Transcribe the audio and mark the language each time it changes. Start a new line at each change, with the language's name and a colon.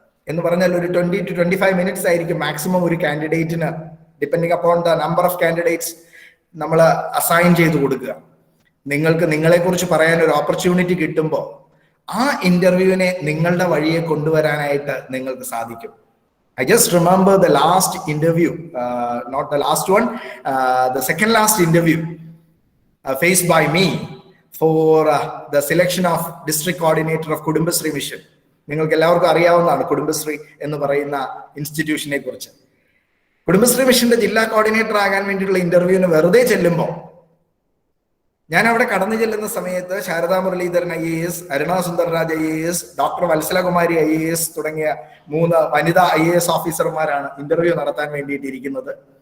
Malayalam: എന്ന് പറഞ്ഞാൽ ഒരു
English: 20 to 25 minutes
Malayalam: ആയിരിക്കും മാക്സിമം ഒരു കാൻഡിഡേറ്റിന്,
English: depending upon the number of candidates
Malayalam: നമ്മൾ അസൈൻ ചെയ്ത് കൊടുക്കുക. നിങ്ങൾക്ക് നിങ്ങളെക്കുറിച്ച് പറയാൻ ഒരു ഓപ്പർച്യൂണിറ്റി കിട്ടുമ്പോൾ ആ ഇന്റർവ്യൂവിനെ നിങ്ങളുടെ വഴിയെ കൊണ്ടുവരാനായിട്ട് നിങ്ങൾക്ക് സാധിക്കും.
English: I just remember the last interview, not the last one, the second last interview faced by me for the selection of district coordinator of Kudumbashree Mission.
Malayalam: നിങ്ങൾക്ക് എല്ലാവർക്കും അറിയാവുന്നതാണ് കുടുംബശ്രീ എന്ന് പറയുന്ന ഇൻസ്റ്റിറ്റ്യൂഷനെ കുറിച്ച്. കുടുംബശ്രീ മിഷന്റെ ജില്ലാ കോർഡിനേറ്റർ ആകാൻ വേണ്ടിയിട്ടുള്ള ഇന്റർവ്യൂവിന് വെറുതെ ചെല്ലുമ്പോൾ ഞാൻ അവിടെ കടന്നു ചെല്ലുന്ന സമയത്ത് Saradha Muraleedharan IAS, Aruna Sundarraj IAS, doctor Vatsalakumari IAS തുടങ്ങിയ 3 വനിതാ IAS ഓഫീസർമാരാണ് ഇന്റർവ്യൂ നടത്താൻ വേണ്ടിയിട്ടിരിക്കുന്നത്.